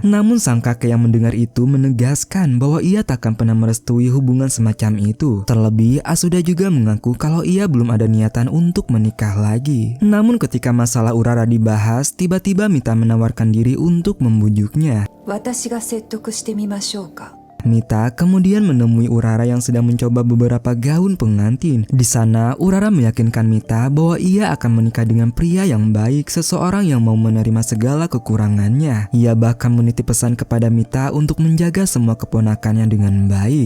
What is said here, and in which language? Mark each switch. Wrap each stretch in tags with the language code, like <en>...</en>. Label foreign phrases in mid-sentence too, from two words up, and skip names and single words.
<id>Namun sang kakek yang mendengar itu menegaskan bahwa ia takkan pernah merestui hubungan semacam itu. Terlebih, Asuda juga mengaku kalau ia belum ada niatan untuk menikah lagi. Namun ketika masalah Urara dibahas, tiba-tiba Mita menawarkan diri untuk membujuknya.</id> <ja>私が説得してみましょうか。</ja> <id>Mita kemudian menemui Urara yang sedang mencoba beberapa gaun pengantin. Di sana, Urara meyakinkan Mita bahwa ia akan menikah dengan pria yang baik, seseorang yang mau menerima segala kekurangannya. Ia bahkan menitip pesan kepada Mita untuk menjaga semua keponakannya dengan baik.</id>